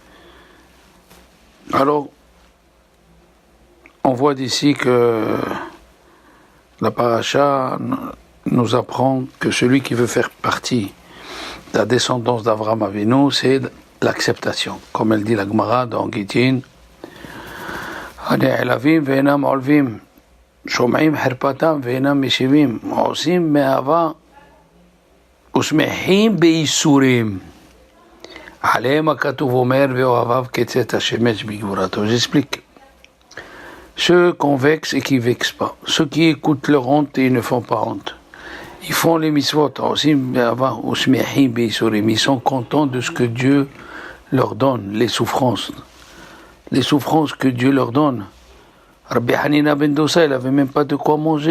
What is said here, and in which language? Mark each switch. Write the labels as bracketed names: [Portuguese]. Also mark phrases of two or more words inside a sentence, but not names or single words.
[French] Alors, on voit d'ici que la paracha nous apprend que celui qui veut faire partie de la descendance d'Avraham Avinu, c'est l'acceptation. Comme elle dit la Gemara dans Gittin, [Hebrew] הנעלבים ואינם עולבים, שומעים חרפתם ואינם משיבים, עושים מאהבה ושמחים בייסורים. עליהם הכתוב אומר ואוהביו כצאת השמש בגבורתו. [French] J'explique. Ceux qu'on vexe et qui ne vexent pas. Ceux qui écoutent leur honte et ne font pas honte. Ils font les mitzvot. Ils sont contents de ce que Dieu leur donne, les souffrances. Les souffrances que Dieu leur donne. Rabbi Hanina ben Dosa, il n'avait même pas de quoi manger.